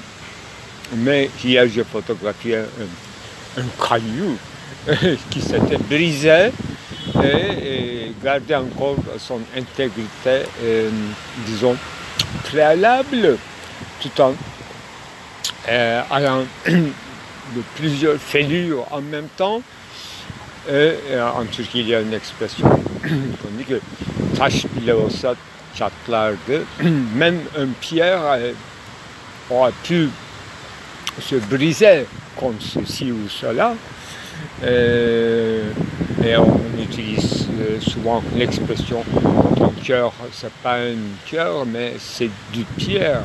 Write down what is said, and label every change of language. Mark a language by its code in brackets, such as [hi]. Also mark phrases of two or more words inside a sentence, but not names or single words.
[fr] Mais hier, j'ai photographié un caillou qui s'était brisé et gardait encore son intégrité, disons, préalable, tout en ayant de plusieurs fêlures en même temps. En Turquie, il y a une expression qu'on dit que [tr] taş bile olsa çatlardı. [fr] Même une pierre aurait pu se briser contre ceci ou cela. Et on utilise souvent l'expression ton cœur, c'est pas un cœur, mais c'est du pierre.